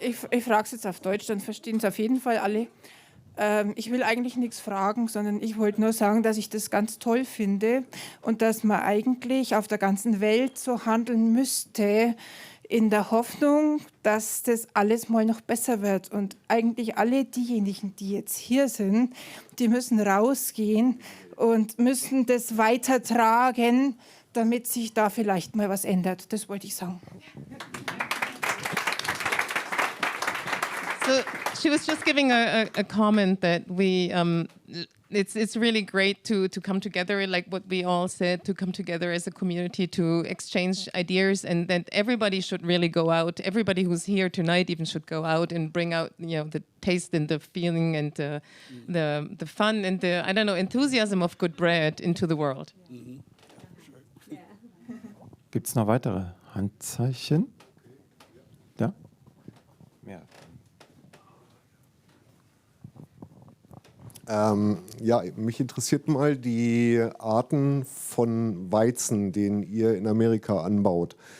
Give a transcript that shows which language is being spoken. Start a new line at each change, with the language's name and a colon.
German: Ich frage es jetzt auf Deutsch, dann verstehen es auf jeden Fall alle. Ich will eigentlich nichts fragen, sondern ich wollte nur sagen, dass ich das ganz toll finde und dass man eigentlich auf der ganzen Welt so handeln müsste, in der Hoffnung, dass das alles mal noch besser wird. Und eigentlich alle diejenigen, die jetzt hier sind, die müssen rausgehen und müssen das weitertragen, damit sich da vielleicht mal was ändert. Das wollte ich sagen.
English: So she was just giving a comment that it's really great to come together, like what we all said, to come together as a community to exchange ideas, and that everybody should really go out. Everybody who's here tonight even should go out and bring out, the taste and the feeling and the fun and the enthusiasm of good bread into the world.
German: Gibt es noch weitere Handzeichen? Ja? Ja. Ja, mich interessiert mal die Arten von Weizen, den ihr in Amerika anbaut.